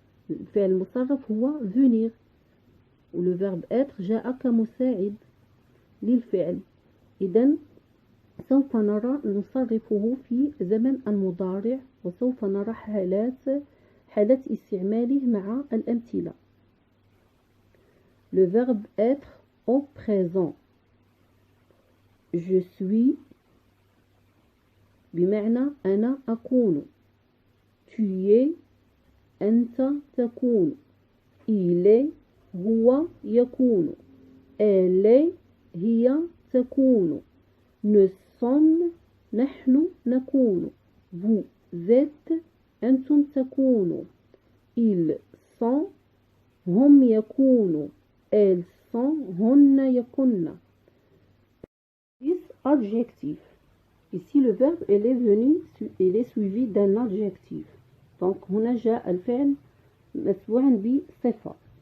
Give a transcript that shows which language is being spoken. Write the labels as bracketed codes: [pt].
[ar] الفعل المصرف هو venir، و le verbe être جاء كمساعد للفعل. إذن سوف نرى نصرفه في زمن المضارع، وسوف نرى حالات استعماله مع الأمثلة. [fr] Le verbe être au présent. Je suis [ar] بمعنى أنا أكون. [fr] Tu es [ar] أنت تكون. [fr] Il est [ar] هو يكون. [fr] Elle est [ar] هي تكون. [fr] Nous sommes [ar] نحن نكون. [fr] Vous êtes [ar] أنتم تكونوا. [fr] Ils sont [ar] هم يكونوا. [fr] Elles sont [ar] هن يكن. [fr] This adjectif. Ici le verbe il est suivi d'un adjectif. [ar] Donc هنا جاء الفعل متبوعا بصفة.